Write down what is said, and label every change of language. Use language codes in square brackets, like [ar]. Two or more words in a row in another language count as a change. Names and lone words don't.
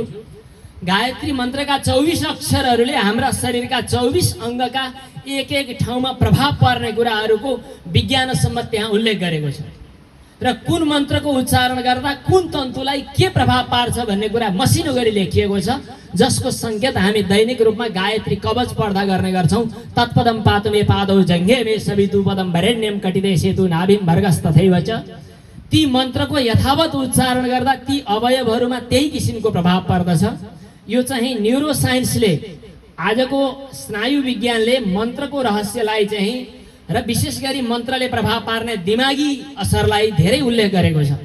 [ne] गायत्री मन्त्रका 24 अक्षरहरूले हाम्रा शरीरका 24 अङ्गका एक एक ठाउँमा प्रभाव पर्ने कुराहरूको विज्ञानसम्म त्यहाँ उल्लेख गरेको छ। र कुन मन्त्रको उच्चारण गर्दा कुन तन्तुलाई के प्रभाव पार्छ भन्ने कुरा मसिनो गरी लेखिएको छ, जसको सङ्केत हामी दैनिक रूपमा गायत्री कवच पढ्दा गर्ने गर्छौँ। [sa] तत्पदम पातुमे पादौ जङ्घे मे सवितु पदम वरेण्यम कटिदे सेतु नाभिम भर्गस तथैव च। [ne] ती मन्त्रको यथावत उच्चारण गर्दा ती अवयवहरूमा त्यही किसिमको प्रभाव पर्दछ। यो चाहिँ [en] neuro scienceले, [ne] आजको स्नायु विज्ञानले मन्त्रको रहस्यलाई चाहिँ र विशेष गरी मन्त्रले प्रभाव पार्ने दिमागी असरलाई धेरै उल्लेख गरेको छ।